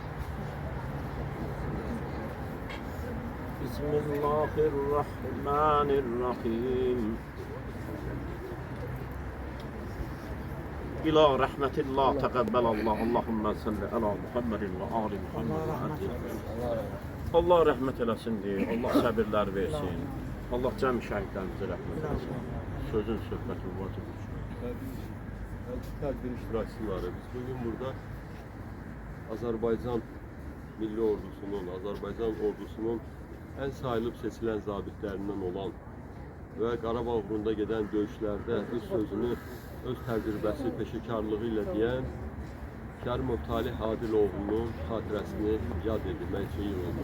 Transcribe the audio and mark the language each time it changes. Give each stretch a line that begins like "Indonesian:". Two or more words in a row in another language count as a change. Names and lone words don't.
Arabic: بسم الله الرحمن الرحيم. إلى رحمة الله تقبل الله. اللهم صل على محمد وآل محمد.
Azerbaijani: Allah rahmet eləsin diye. Allah səbirlər versin. Allah cəm şəhidlərimizə rəhmət eləsin. Sözün söhbətin vacib üçün. Tədbir iştirakçıları. Biz bugün burada Azərbaycan Milli Ordusunun, Azərbaycan Ordusunun en sayılıb seçilən zabitlərindən olan və Qarabağ uğrunda gedən döyüşlərdə öz sözünü, öz təcrübəsi, peşəkarlığı ilə deyən Kərimov Talih Adiloğlu'nun xatirəsini yad edilmək üçün yığılmış.